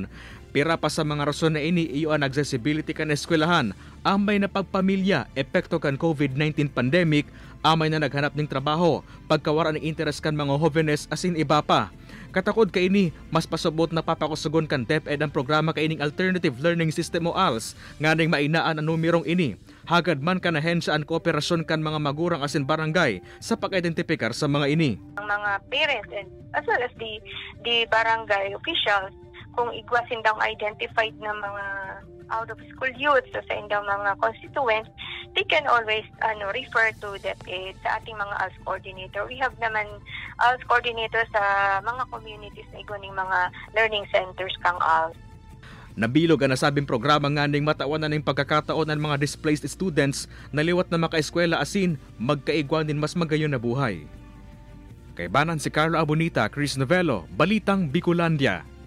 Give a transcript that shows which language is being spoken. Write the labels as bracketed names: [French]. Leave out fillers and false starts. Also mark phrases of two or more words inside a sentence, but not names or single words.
[Bikol] Pira pa sa mga rason na ini iyo ang accessibility kan eskwelahan, amay na pagpamilya, epekto kan COVID-19 pandemic, amay na naghanap ng trabaho, pagkawara ng interes kan mga hovenes asin iba pa. Katakod ka ini, mas pasubot na papakusugon kan DepEd ang programa kaining Alternative Learning System o ALS, nganing mainaan ang numerong ini. Hagad man kan ahensya ang kooperasyon kan mga magurang asin barangay sa pag-identifikar sa mga ini. Ang mga [English] parents and as well as the barangay officials, [Bikol] kung igwasin daw [English] identified [Bikol] na mga [English] out of school youth so [Bikol] sa indang mga [English] constituents, they can always refer to DepEd [Bikol] sa ating mga [English] ALS coordinator. We have [Bikol] naman [English] ALS coordinator [Bikol] sa mga communities na igwaning mga [English] learning centers [Bikol] kang ALS. Nabilog ang nasabing programa nganing matawanan ng pagkakataon ng mga displaced students na liwat na makaeskwela asin magkaigwan din mas magayon na buhay. Kay banan si Carlo Abonita, Chris Novello, Balitang Bicolandia.